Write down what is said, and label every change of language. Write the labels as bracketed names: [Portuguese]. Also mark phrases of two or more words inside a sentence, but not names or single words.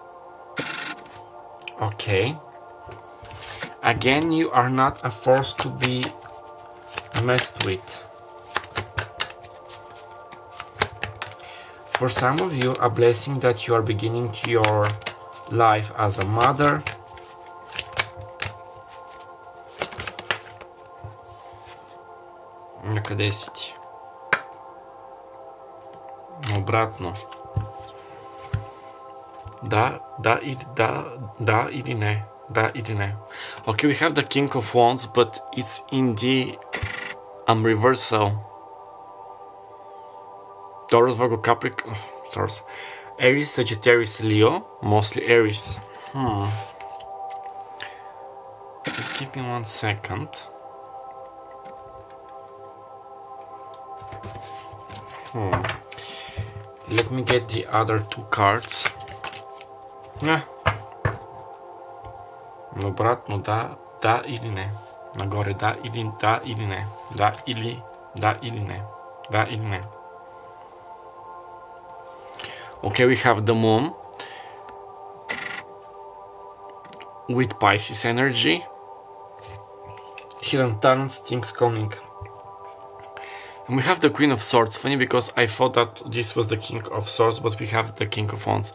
[English] Okay. Again, you are not a force to be messed with. For some of you, a blessing that you are beginning your life as a mother. [Bulgarian] Къде си ти? Обратно. Да или не. Да или не. [English] Okay, we have the King of Wands, but it's in the reversal. Taurus, Virgo, Capricorn, stars. Aries, Sagittarius, Leo, mostly Aries. Just give me 1 second. Let me get the other 2 cards. [Bulgarian] Обратно, да или не. Нагоре, да или не. Да или не. Да или не. [English] Okay, we have the Moon with Pisces energy. Hidden talents, things coming. And we have the Queen of Swords. Funny, because I thought that this was the King of Swords, but we have the King of Wands.